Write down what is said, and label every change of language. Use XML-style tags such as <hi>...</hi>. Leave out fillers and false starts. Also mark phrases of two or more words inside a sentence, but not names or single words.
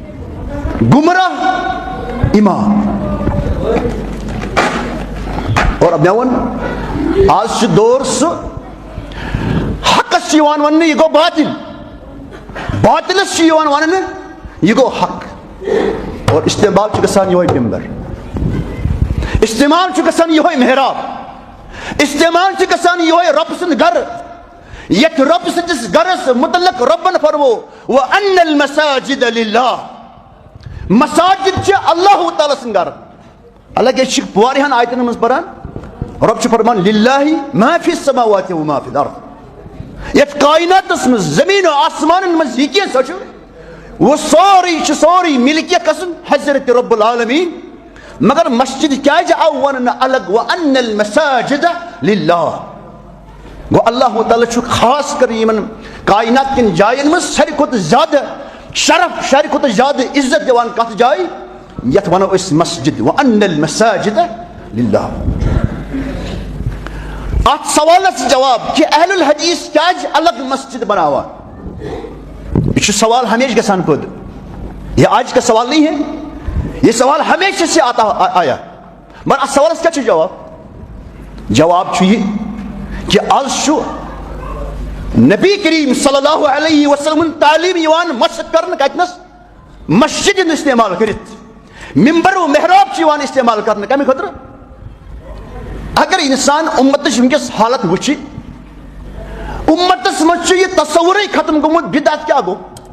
<ks>گمراہ امام اور مےٚ ووٚن آز چھُ دور سُہ حقس چھُ یِوان وننہٕ یہِ گوٚو باطل باطلس چھُ یِوان وننہٕ یہِ گوٚو حق اور استعمال چھُ گژھان یِہوے بِمبر استعمال چھُ گژھان یِہوے محراب استعمال چھُ گژھان یِہوے رۄبہٕ سُنٛد گرٕ یتھ رۄبہٕ سٕنٛدِس گرس متعلق رۄبن فرمو</ks> <ar>وَأَنَّ الْمَسَاجِدَ لِلَّهِ</ar> <ks>مساجد چھِ اللہ تعالیٰ سُنٛد گرٕ حالانکہِ أسۍ چھِ واریاہن آیتن منٛز پران رۄب چھُ فرمان</ks> <ar>لِلَّهِ مَا فِي السَّمَاوَاتِ وَمَا فِي الْأَرْضِ</ar> <ks>یتھ کایناتس منٛز زٔمیٖن و آسمانن منٛز یہِ کینٛہہ سۄ چھُ وہ سورُے چھُ سورُے مِلکیت گژھُن حضرت رب العالمیٖن مگر مسجد کیازِ آو وننہٕ الگ</ks> <ar>وَأَنَّ الْمَسَاجِدَ لِلَّهِ</ar> <ks>گوٚو اللہ تعالیٰ چھُ خاص کر یِمن کاینات کٮ۪ن جاین منٛز ساروی کھۄتہٕ زیادٕ شرف ساروی کھۄتہٕ زیادٕ عزت دِوان کتھ جایہِ یتھ ونو أسۍ مسجد</ks> <ar>وَأَنَّ الْمَسَاجِدَ لِلَّهِ</ar> <ks>اتھ سوالس جواب کہ اہل الحدیث کیازِ الگ مسجد بناوان یہ چھُ سوال ہمیشہ گژھان پٲدٕ</ks> <ur>یہ آج کا سوال نہیں ہے یہ سوال ہمیشہ سے آتا آیا</ur> <ks>مگر اتھ سوالس کیا چھُ جواب چھُ یہِ کہ آز چھُ نبی کریم</ks> <ar>صلی اللہ علیہ وسلم</ar> <ks>تعلیٖم یِوان مشق کرنہٕ کتنس مسجد ہُنٛد استعمال کٔرِتھ ممبر و محراب چھُ یِوان استعمال کرنہٕ کمہِ خٲطرٕ اگر انسان امتٕچ ونکیٚس حالت وٕچھِ امتس منٛز چھُ یہِ تصورٕے ختم گوٚمُت بدعت کیاہ گوٚو</ks>